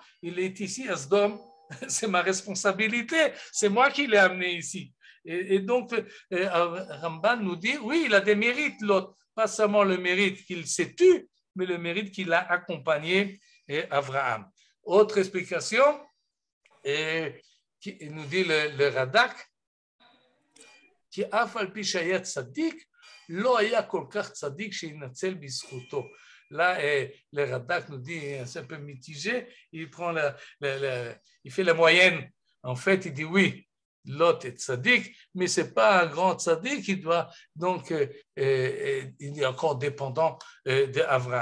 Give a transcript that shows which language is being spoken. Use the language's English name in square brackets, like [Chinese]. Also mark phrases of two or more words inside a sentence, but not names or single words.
[French] Il est ici à Sdom, c'est ma responsabilité, c'est moi qui l'ai amené ici. Et donc, Ramban nous dit, oui, il a des mérites, Lot, pas seulement le mérite qu'il s'est tu, mais le mérite qu'il a accompagné Abraham. Autre explication, qui nous dit le Radak, [Hebrew] כי אף על פי שהיה צדיק, לא היה כל כך צדיק שינצל בזכותו. [French] Là, le Radak nous dit, c'est un peu mitigé, il fait la moyenne. En fait, il dit oui, Lot est tzaddik, mais ce n'est pas un grand tzaddik, il doit donc, il est encore dépendant d'Abraham.